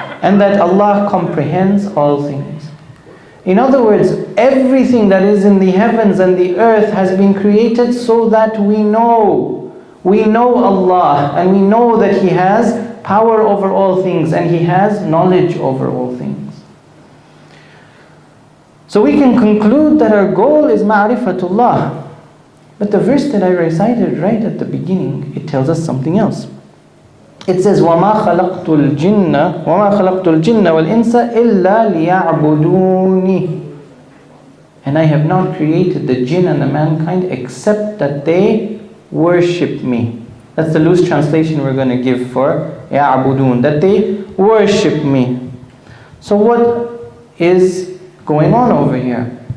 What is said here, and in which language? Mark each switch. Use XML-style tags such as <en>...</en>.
<en>And that Allah comprehends all things. In other words, everything that is in the heavens and the earth has been created so that we know Allah, and we know that He has power over all things and He has knowledge over all things. So we can conclude that our goal is ma'rifatullah. But the verse that I recited right at the beginning, it tells us something else. It says,</en> <ar>وَمَا خَلَقْتُ الْجِنَّ وَالْإِنسَ إِلَّا لِيَعْبُدُونِ.</ar> <en>And I have not created the jinn and the mankind except that they worship me. That's the loose translation we're going to give for يَعْبُدُونَ, that they worship me. So what is going on over here?</en>